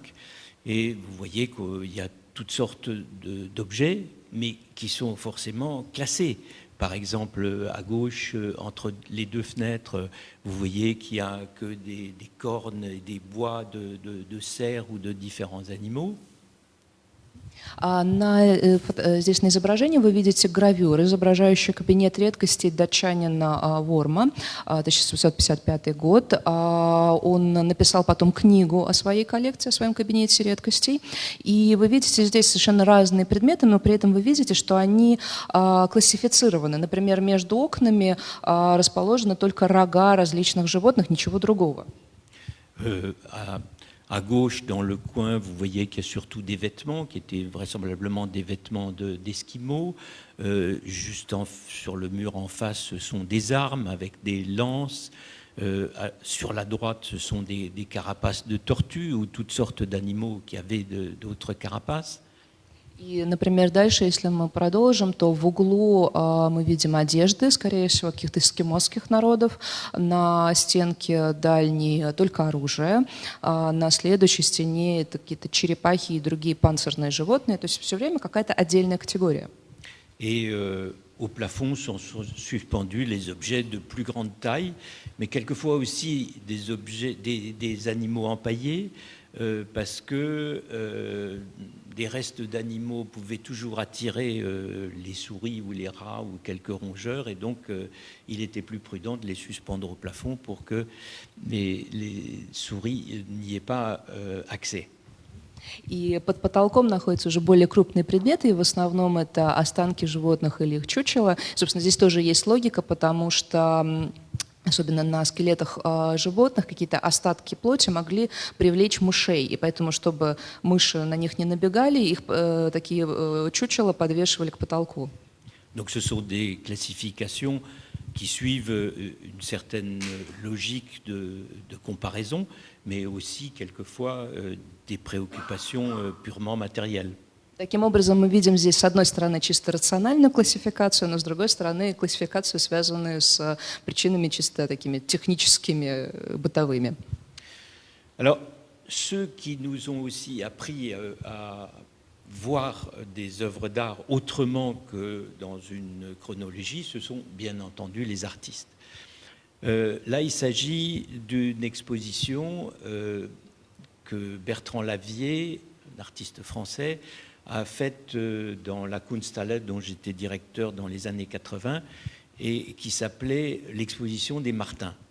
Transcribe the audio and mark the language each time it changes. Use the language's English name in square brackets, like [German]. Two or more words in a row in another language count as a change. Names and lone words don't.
[French] Et vous voyez qu'il y a toutes sortes d'objets, mais qui sont forcément classés. Par exemple, à gauche, entre les deux fenêtres, vous voyez qu'il n'y a que des cornes et des bois de cerfs ou de différents animaux. [Russian] Здесь на изображении вы видите гравюры, изображающие кабинет редкостей датчанина Ворма, 1755 год. Он написал потом книгу о своей коллекции, о своем кабинете редкостей. И вы видите здесь совершенно разные предметы, но при этом вы видите, что они классифицированы. Например, между окнами расположены только рога различных животных, ничего другого. [French] À gauche, dans le coin, vous voyez qu'il y a surtout des vêtements, qui étaient vraisemblablement des vêtements d'Esquimaux. Juste sur le mur en face, ce sont des armes avec des lances. Sur la droite, ce sont des carapaces de tortues ou toutes sortes d'animaux qui avaient d'autres carapaces. [Russian] И, например, дальше, если мы продолжим, то в углу мы видим одежды, скорее всего, каких-то эскимосских народов. На стенке дальней только оружие. На следующей стене это какие-то черепахи и другие панцирные животные. То есть все время какая-то отдельная категория. [French] Et au plafond sont suspendus les objets de plus grande taille, mais quelquefois aussi des objets, des animaux empaillés, parce que des restes d'animaux pouvaient toujours attirer les souris ou les rats ou quelques rongeurs, et donc il était plus prudent de les suspendre au plafond pour que les souris n'y aient pas accès. [Russian] И под потолком находятся уже более крупные предметы, и в основном это останки животных или их чучела. Собственно, здесь тоже есть логика, потому что особенно на скелетах животных, какие-то остатки плоти могли привлечь мышей. И поэтому, чтобы мыши на них не набегали, их такие чучела подвешивали к потолку. [French] Donc ce sont des classifications qui suivent une certaine logique de comparaison, mais aussi quelquefois des préoccupations purement matérielles. [Russian] Таким образом, мы видим здесь, с одной стороны, чисто рациональную классификацию, но с другой стороны, классификацию, связанную с причинами чисто такими техническими, бытовыми. [French] Alors, ceux qui nous ont aussi appris à voir des œuvres d'art autrement que dans une chronologie, ce sont bien entendu les artistes. Là, il s'agit d'une exposition que Bertrand Lavier, un artiste français, a faite dans la Kunsthalle dont j'étais directeur dans les années 80 et qui s'appelait l'exposition des Martins.